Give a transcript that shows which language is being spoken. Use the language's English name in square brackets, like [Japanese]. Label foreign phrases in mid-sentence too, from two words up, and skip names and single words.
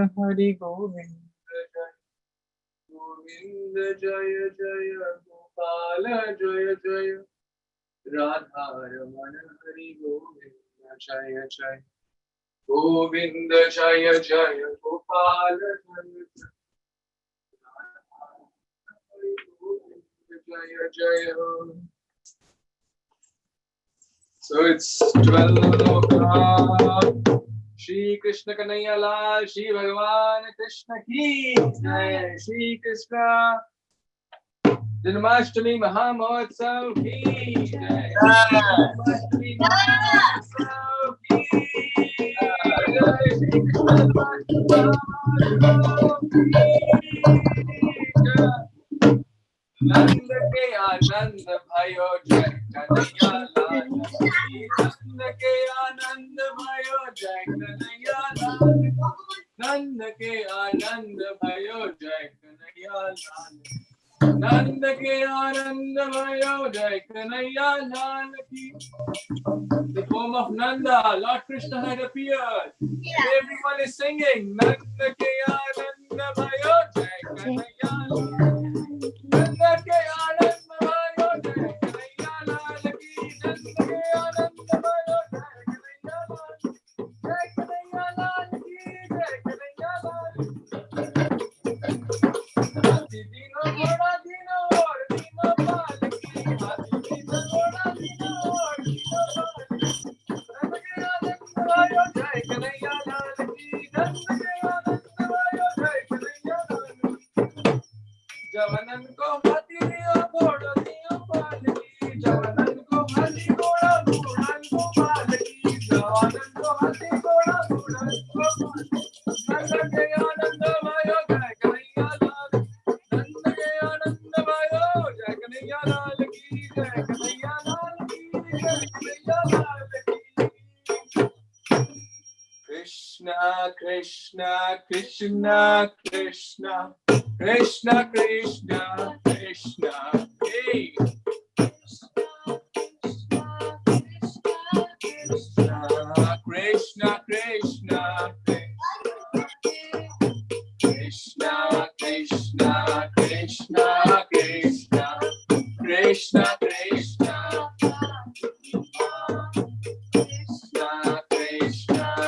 [Hindi] हरि गोविंदा जय गोविंदा जय जय गोपाला जय जय राधा रमणा हरि गोविंदा जय जय गोविंदा जय जय गोपाला जय जय हरि गोविंदा जय जय. [English] So it's 12 o'clock. [Hindi] श्री कृष्ण कन्हैया लाल, श्री भगवान कृष्ण की जय. श्री कृष्ण जन्माष्टमी महामहोत्सव की जय. जन्माष्टमी महामहोत्सव की जय. श्री कृष्ण जन्माष्टमी महामहोत्सव की जय. नंद के आनंद भयो जय कन्हैया लाल की. नंद के आनंद भयो जय कन्हैया लाल. नंद के आनंद भयो जय कन्हैया लाल. नंद के आनंद भयो जय कन्हैया लाल की. [English] The home of Nanda, Lord Krishna had appeared. Everyone is singing. [Hindi] नंद के आनंद भयो जय कन्हैया लाल. नंदा के आनंद भयो जय कन्हैया लाल की. नंदा के आनंद भयो जय कन्हैया लाल. जय कन्हैया लाल की। जय कन्हैया लाल. हाथी दीनो घोड़ा दीनो और दीनो पालकी. हाथी दीनो घोड़ा दीनो और दीनो पालकी. नंदा के आनंद भयो जय कन्हैया लाल की. नंदा के आनंद भयो जय कन्हैया लाल. जवानन को हाथी दियो घोड़ा दियो पालकी. जवानन को हाथी घोड़ा घोड़न को पालकी. जवानन को हाथी घोड़ा घोड़न को पालकी. नंदा के आनंद भयो जय कन्हैया लाल. नंदा के आनंद भयो जय कन्हैया लाल की. जय कन्हैया लाल की। जय कन्हैया लाल की. Krishna Krishna Krishna Krishna Krishna Krishna Krishna Hey Krishna Krishna Krishna Krishna Krishna Krishna Krishna Krishna Krishna Krishna